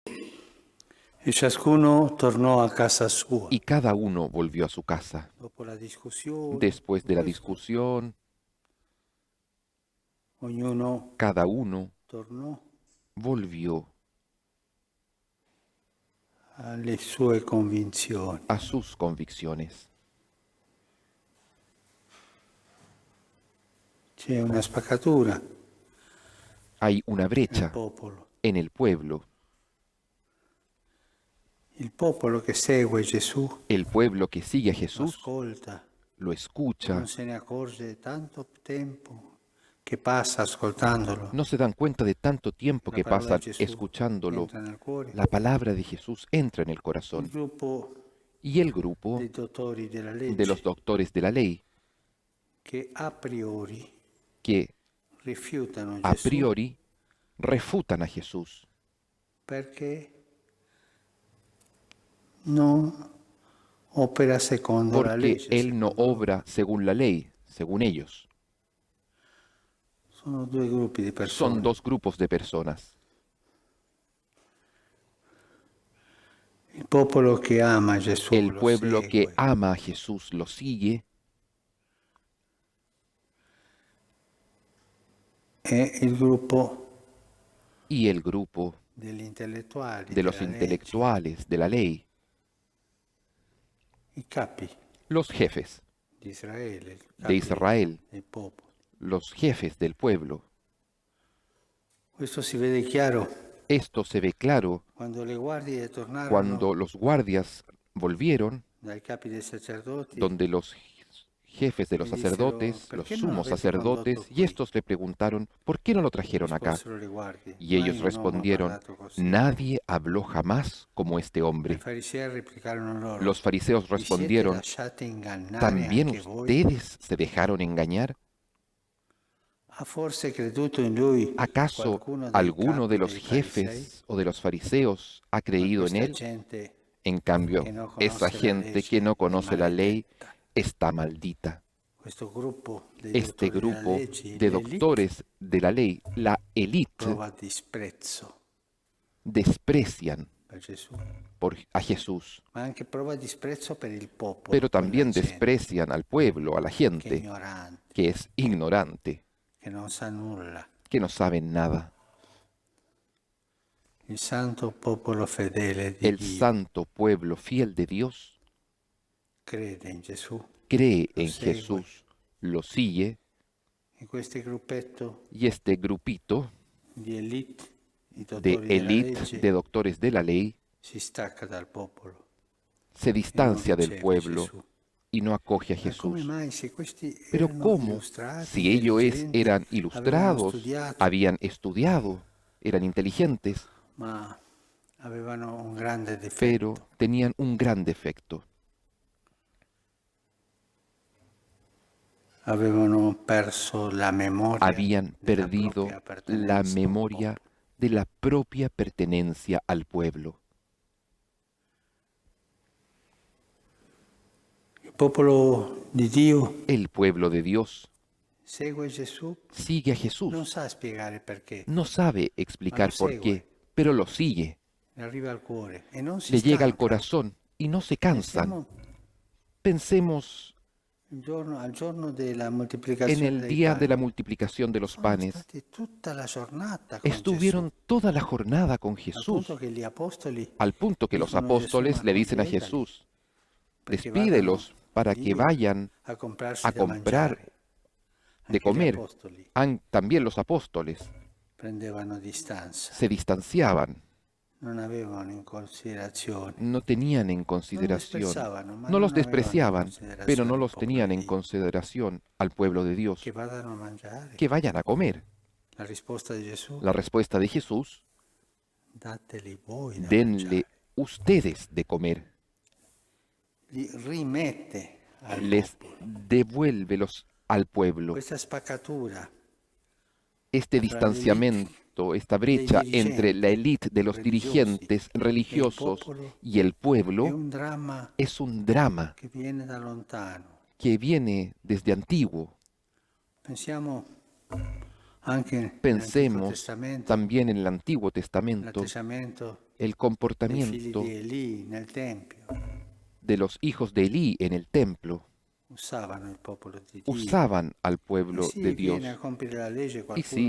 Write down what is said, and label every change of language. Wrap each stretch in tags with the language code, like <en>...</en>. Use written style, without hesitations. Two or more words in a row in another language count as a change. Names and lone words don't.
<it>E ciascuno tornò a casa sua.</it> <es>Y cada uno volvió a su casa.</es> <it>Dopo la discussione,</it> <es>Después de la discusión,</es> <it>ognuno</it> <es>cada uno</es> <it>tornò</it> <es>volvió</es> <it>alle sue convinzioni.</it> <es>a sus convicciones.</es> <it>C'è una spaccatura</it> <es>Hay una</es> <it>nel</it> <es>brecha</es> <it>popolo.</it> <es>en el pueblo.</es> <it>Il popolo che segue Gesù</it> <es>El pueblo que sigue a</es> <it>lo</it> <es>Jesús</es> <it>ascolta,</it> <es>lo escucha,</es> <it>non se ne accorge tanto tempo che passa ascoltandolo.</it> <es>no se dan cuenta de tanto tiempo</es> <it>La</it> <es>que</es> <it>parola di</it> <es>pasan</es> <it>Gesù</it> <es>escuchándolo.</es> <it>entra nel cuore.</it> <es>La palabra de Jesús entra en el</es> <it>Il</it> <es>corazón.</es> <it>gruppo</it> <es>Y el grupo</es> <it>dei dottori della</it> <es>de los</es> <it>legge</it> <es>doctores de la ley,</es> <it>che a priori</it> <es>que</es> <it>rifiutano</it> <es>a</es> <it>Gesù</it> <es>priori refutan a Jesús,</es> <it>perché non opera secondo la</it> <es>porque</es> <it>legge.</it> <es>Él no</es> <it>secondo loro.</it> <es>obra según la ley, según ellos.</es> <it>Sono due gruppi di persone.</it> <es>Son dos grupos de personas.</es> <it>Il popolo che ama Gesù</it> <es>El</es> <it>lo</it> <es>pueblo que</es> <it>segue,</it> <es>ama a Jesús lo sigue,</es> <it>e il gruppo</it> <es>y el grupo</es> <it>degli intellettuali</it> <es>de los</es> <it>della legge,</it> <es>intelectuales de la ley,</es> <it>i capi</it> <es>los jefes</es> <it>di Israele, i</it> <es>de</es> <it>capi</it> <es>Israel,</es> <it>del popolo.</it> <es>los jefes del pueblo.</es> <it>Questo si vede chiaro</it> <es>Esto se ve claro</es> <it>quando le guardie tornarono</it> <es>cuando los guardias volvieron,</es> <it>dai capi dei sacerdoti</it> <es>donde los jefes de los</es> <it>e dissero:</it> <es>sacerdotes, los</es> <it>perché non</it> <es>sumos</es> <it>l'avete</it> <es>sacerdotes,</es> <it>condotto</it> <es>y</es> <it>qui?</it> <es>estos le preguntaron, ¿por qué no lo trajeron acá?</es> <it>Risposero le guardie:</it> <es>Y</es> <it>mai</it> <es>ellos</es> <it>un uomo ha</it> <es>respondieron,</es> <it>parlato così.</it> <es>nadie habló jamás como este</es> <it>I</it> <es>hombre.</es> <it>farisei replicarono loro:</it> <es>Los fariseos</es> <it>vi siete</it> <es>respondieron,</es> <it>lasciate ingannare</it> <es>¿también</es> <it>anche voi?</it> <es>ustedes se dejaron engañar?</es> <it>Ha forse creduto in lui</it> <es>¿Acaso</es> <it>qualcuno dei</it> <es>alguno de</es> <it>capi</it> <es>los</es> <it>dei farisei?</it> <es>jefes o de los fariseos ha</es> <it>Ma</it> <es>creído en</es> <it>questa</it> <es>él?</es> <it>gente</it> <es>En cambio,</es> <it>che non</it> <es>esa</es> <it>conosce la</it> <es>gente que</es> <it>legge</it> <es>no</es> <it>è</it> <es>conoce la ley</es> <it>maledetta.</it> <es>está maldita.</es> <it>Questo gruppo dei</it> <es>Este</es> <it>dottori della</it> <es>grupo</es> <it>legge,</it> <es>de</es> <it>l'elite,</it> <es>doctores de la ley, la élite,</es> <it>prova disprezzo</it> <es>desprecian</es> <it>per Gesù,</it> <es>a Jesús,</es> <it>ma anche prova disprezzo per il popolo,</it> <es>pero</es> <it>quella</it> <es>también</es> <it>gente</it> <es>desprecian al pueblo, a la</es> <it>che è</it> <es>gente,</es> <it>ignorante,</it> <es>que es ignorante,</es> <it>che non sa nulla.</it> <es>que no saben nada.</es> <it>Il santo popolo fedele di</it> <es>El</es> <it>Dio</it> <es>santo pueblo fiel de Dios</es> <it>crede in Gesù,</it> <es>cree</es> <it>lo</it> <es>en</es> <it>segue.</it> <es>Jesús, lo sigue,</es> <it>E questo gruppetto</it> <es>y este grupito</es> <it>di elite, i</it> <es>de</es> <it>dottori della</it> <es>élite,</es> <it>legge,</it> <es>de doctores de la ley,</es> <it>si stacca dal popolo</it> <es>se</es> <it>e non</it> <es>distancia del</es> <it>riceve</it> <es>pueblo</es> <it>Gesù.</it> <es>y no acoge a</es> <it>Ma come</it> <es>Jesús.</es> <it>mai, se questi</it> <es>Pero</es> <it>erano</it> <es>¿cómo?</es> <it>illustrati,</it> <es>Si ellos</es> <it>intelligenti,</it> <es>eran</es> <it>avevano</it> <es>ilustrados,</es> <it>studiato,</it> <es>habían estudiado, eran inteligentes,</es> <it>ma avevano un grande</it> <es>pero</es> <it>difetto?</it> <es>tenían un gran defecto.</es> <it>Avevano perso la memoria</it> <es>Habían</es> <it>della</it> <es>perdido</es> <it>propria</it> <es>la</es> <it>appartenenza al</it> <es>memoria</es> <it>popolo.</it> <es>de la propia pertenencia al pueblo.</es> <it>Il popolo di Dio</it> <es>El pueblo de Dios</es> <it>segue Gesù,</it> <es>sigue a</es> <it>non</it> <es>Jesús.</es> <it>sa spiegare perché,</it> <es>No sabe explicar</es> <it>Ma lo</it> <es>por qué,</es> <it>segue.</it> <es>pero lo sigue.</es> <it>le arriva al cuore e non si</it> <es>Le llega al</es> <it>stanca.</it> <es>corazón y no se cansan.</es> <it>Pensiamo</it> <es>Pensemos</es> <it>al giorno della</it> <es>en</es> <it>moltiplicazione</it> <es>el</es> <it>dei</it> <es>día de la</es> <it>pani.</it> <es>multiplicación de los</es> <it>Sono</it> <es>panes.</es> <it>stati tutta la giornata con</it> <es>Estuvieron</es> <it>Gesù,</it> <es>toda la jornada con</es> <it>al</it> <es>Jesús,</es> <it>punto che gli apostoli</it> <es>al punto que los</es> <it>dicono a Gesù:</it> <es>apóstoles</es> <it>ma</it> <es>le dicen a</es> <it>congedatali,</it> <es>Jesús,</es> <it>perché</it> <es>despídelos</es> <it>vadano</it> <es>para que</es> <it>lì</it> <es>vayan</es> <it>a comprarsi</it> <es>a</es> <it>da</it> <es>comprar</es> <it>mangiare.</it> <es>de</es> <it>Anche gli</it> <es>comer.</es> <it>apostoli</it> <es>También los apóstoles</es> <it>prendevano distanza,</it> <es>se distanciaban,</es> <it>non avevano in considerazione,</it> <es>no tenían en</es> <it>non</it> <es>consideración,</es> <it>disprezzavano, ma</it> <es>no los</es> <it>non avevano in</it> <es>despreciaban, pero no</es> <it>considerazione il</it> <es>los</es> <it>popolo</it> <es>tenían</es> <it>di</it> <es>en</es> <it>Dio.</it> <es>consideración al pueblo de Dios.</es> <it>Che vadano a mangiare.</it> <es>Que vayan a comer.</es> <it>La risposta di Gesù:</it> <es>La respuesta de Jesús,</es> <it>dateli voi da</it> <es>denle</es> <it>mangiare.</it> <es>ustedes de comer.</es> <it>Li rimette al</it> <es>Les</es> <it>popolo.</it> <es>devuélvelos al pueblo.</es> <it>Questa spaccatura</it> <es>Este</es> <it>fra</it> <es>distanciamiento, esta brecha</es> <it>dirigenti</it> <es>entre la élite de los</es> <it>religiosi</it> <es>dirigentes</es> <it>e il</it> <es>religiosos</es> <it>popolo</it> <es>y el</es> <it>è</it> <es>pueblo</es> <it>un dramma</it> <es>es un drama</es> <it>che viene da lontano.</it> <es>que viene desde antiguo.</es> <it>Pensiamo anche nell'Antico</it> <es>Pensemos</es> <it>Testamento,</it> <es>también en el Antiguo Testamento,</es> <it>l'atteggiamento</it> <es>el</es> <it>dei figli</it> <es>comportamiento</es> <it>di Elì nel Tempio.</it> <es>de los hijos de Elí en el templo.</es> <it>Usavano il popolo di Dio.</it> <es>Usaban al</es> <it>E</it> <es>pueblo</es> <it>sì,</it> <es>de</es> <it>viene a</it> <es>Dios.</es> <it>compiere la legge,</it> <es>Y</es> <it>qualcuno</it>